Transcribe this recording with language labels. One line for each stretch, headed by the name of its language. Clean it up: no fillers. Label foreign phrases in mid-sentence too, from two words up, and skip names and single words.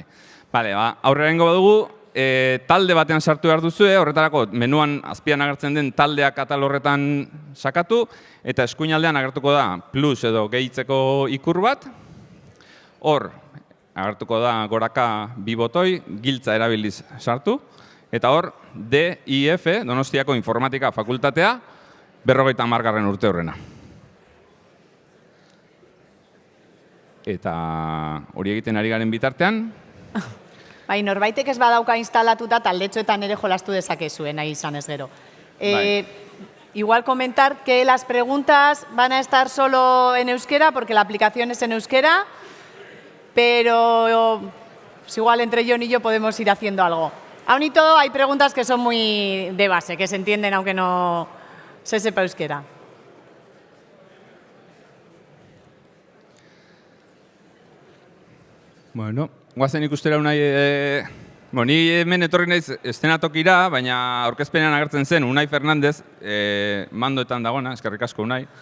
Basque: Bale, aurrerengo badugu, talde batean sartu behar duzue, horretarako menuan azpian agertzen den taldeak atal horretan sakatu, eta eskuinaldean agertuko da plus edo gehitzeko ikur bat, hor agertuko da goraka 2 botoi, giltza erabiliz sartu, eta hor DIF, Donostiako Informatika Fakultatea, 50. urte horrena. Eta hori egiten ari garen bitartean, Bai, norbaitek ez badauka instalatuta taldetxoetan ere jolastu dezakezue, nahi izan ez gero.
Spanish: Igual comentar que las preguntas van a estar solo en euskera, porque la aplicación es en euskera, pero pues igual entre Jon y yo podemos ir haciendo algo. Aún y todo, hay preguntas que son muy de base, que se entienden aunque no se sepa euskera.
Basque: Bueno, guazen ikustera Unai, ni hemen etorri naiz eszenatokira, baina aurkezpenean agertzen zen Unai Fernandez, mandoetan dagona, eskerrik asko Unai.